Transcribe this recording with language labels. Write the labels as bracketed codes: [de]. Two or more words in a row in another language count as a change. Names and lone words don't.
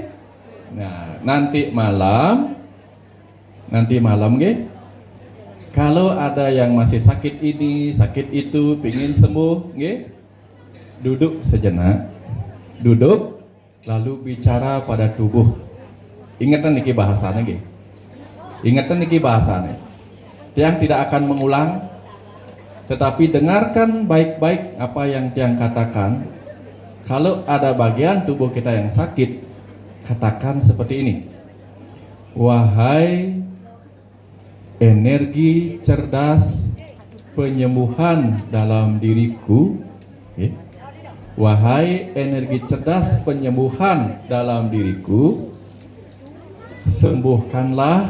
[id] Nah, nanti malam nggih. Kalau ada yang masih sakit ini, sakit itu, pingin sembuh, nggih. Duduk sejenak. Duduk lalu bicara pada tubuh. Ingatan niki bahasanya nggih. Ingatan niki bahasanya. Tiang tidak akan mengulang, tetapi dengarkan baik-baik apa yang Tiang katakan. Kalau ada bagian tubuh kita yang sakit, katakan seperti ini. Wahai energi cerdas penyembuhan dalam diriku, wahai energi cerdas penyembuhan dalam diriku, sembuhkanlah.